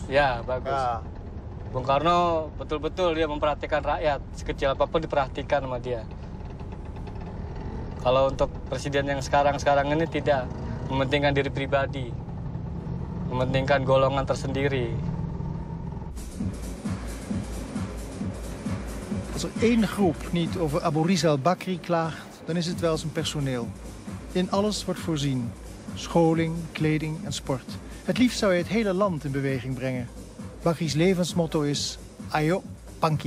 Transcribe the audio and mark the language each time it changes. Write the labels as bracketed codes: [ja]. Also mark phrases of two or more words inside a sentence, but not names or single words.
[id] Ya, bagus. Ya. Bung Karno betul-betul dia memperhatikan rakyat. Sekecil apapun diperhatikan sama dia. Kalau untuk presiden yang sekarang ini tidak. Mementingkan diri pribadi. Mementingkan golongan tersendiri. [nl] Als er één groep niet over Abu Rizal Bakri klaagt, dan is het wel zijn personeel. In alles wordt voorzien. Scholing, kleding en sport. Het liefst zou hij het hele land in beweging brengen. Bakri's levensmotto is [id] Ayo Pankit.